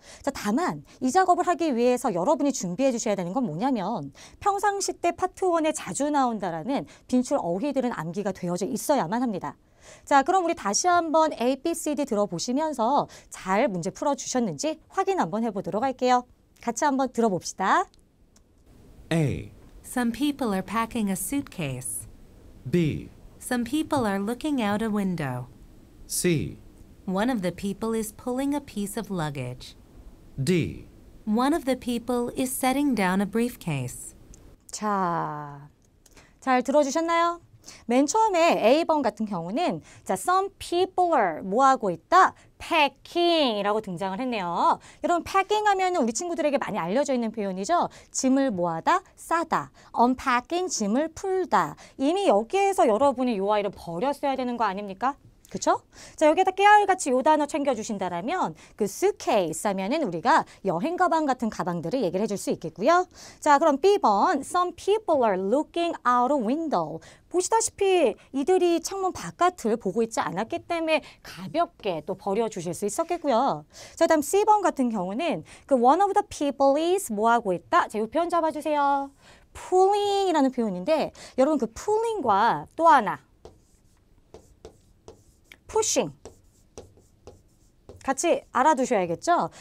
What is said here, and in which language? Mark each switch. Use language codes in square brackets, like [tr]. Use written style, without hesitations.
[ko] 자, 다만 이 작업을 하기 위해서 여러분이 준비해 주셔야 되는 건 뭐냐면 평상시 때 파트 1에 자주 나온다라는 빈출 어휘들은 암기가 되어져 있어야만 합니다. 자, 그럼 우리 다시 한번 A, B, C, D 들어보시면서 잘 문제 풀어주셨는지 확인 한번 해보도록 할게요. 같이 한번 들어봅시다. [en] A. Some people are packing a suitcase. B. Some people are looking out a window. C. One of the people is pulling a piece of luggage. D. One of the people is setting down a briefcase. [ko] 자, 잘 들어주셨나요? 맨 처음에 A번 같은 경우는 자, [en] some people are [ko] 뭐하고 있다? packing 이라고 등장을 했네요. 여러분 packing 하면 우리 친구들에게 많이 알려져 있는 표현이죠. 짐을 뭐하다? 싸다. unpacking 짐을 풀다. 이미 여기에서 여러분이 요 아이를 버렸어야 되는 거 아닙니까? 그쵸? 자, 여기에다 깨알같이 요 단어 챙겨주신다라면 그 suitcase 하면은 우리가 여행 가방 같은 가방들을 얘기를 해줄 수 있겠고요. 자, 그럼 B번 [en] Some people are looking out a window. [ko] 보시다시피 이들이 창문 바깥을 보고 있지 않았기 때문에 가볍게 또 버려주실 수 있었겠고요. 자, 다음 C번 같은 경우는 그 [en] one of the people is [ko] 뭐하고 있다? 자, 이 표현 잡아주세요. pulling 이라는 표현인데 여러분 그 pulling과 또 하나 pushing 같이 알아두셔야겠죠?